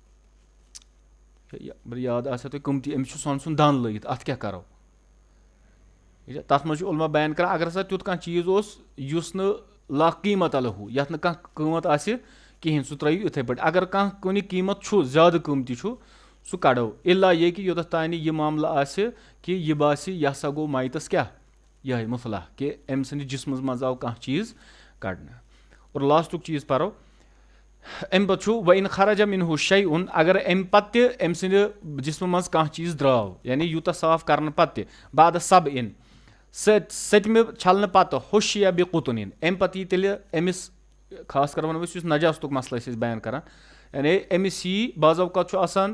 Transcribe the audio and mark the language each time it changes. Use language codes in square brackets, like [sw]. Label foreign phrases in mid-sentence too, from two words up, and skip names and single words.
[ks] یاد آسیو تۄہہِ قۭمتی أمِس چھُ سۄنہٕ سُنٛد دَن لٲگِتھ اَتھ کیٛاہ کَرو تَتھ منٛز چھُ علما بیان کَران اگر ہسا تیُتھ کانٛہہ چیٖز اوس یُس نہٕ [ar] لا قیٖمت لہوٗ [ks] یَتھ نہٕ کانٛہہ قۭمَت آسہِ کِہیٖنۍ سُہ ترٛٲیِو یِتھَے پٲٹھۍ اگر کانٛہہ کُنہِ قیٖمت چھُ زیادٕ قۭمتی چھُ سُہ کَڑو اِلا یہِ کہِ یوٚتَتھ تانۍ یہِ معاملہٕ آسہِ کہِ یہِ باسہِ یہِ ہسا گوٚو میتَس کیٛاہ یِہوٚے مُصلح کہِ أمۍ سٕنٛدِس جِسمَس منٛز آو کانٛہہ چیٖز کَڑنہٕ. اور لاسٹُک چیٖز پَرو اَمہِ پَتہٕ چھُ [ar] وَاِن خرج مِنہُ شیءٌ [ks] اگر اَمہِ پَتہٕ تہِ أمۍ سٕنٛدِ جِسمہٕ منٛز کانٛہہ چیٖز درٛاو یعنی یوٗتاہ صاف کَرنہٕ پَتہٕ تہِ [ar] بعد سبعٍ [ks] سٔتمہِ چھَلنہٕ پَتہٕ ہوٚشیا بِقُطُنٍ اَمہِ پَتہٕ یی تیٚلہِ أمِس خاص کر وَنو أسۍ یُس نجاستُک مَسلہٕ ٲسۍ أسۍ بیان کَران یعنی أمِس یی بعض اوقات چھُ آسان